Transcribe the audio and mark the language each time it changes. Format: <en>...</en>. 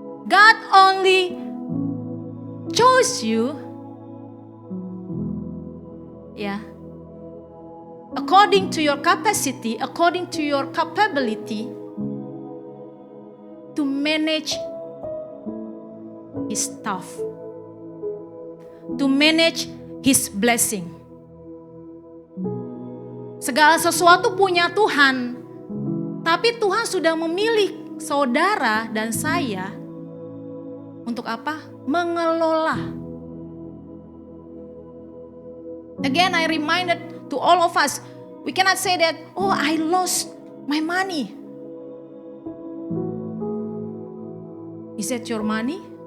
<en>God only chose you, ya, according to your capacity, according to your capability, to manage His stuff, to manage His blessing.</en> <id>Segala sesuatu punya Tuhan, tapi Tuhan sudah memilih saudara dan saya untuk apa? Mengelola.</id> <en>Again, I reminded to all of us, we cannot say that, oh, I lost my money. Is that your money?</en>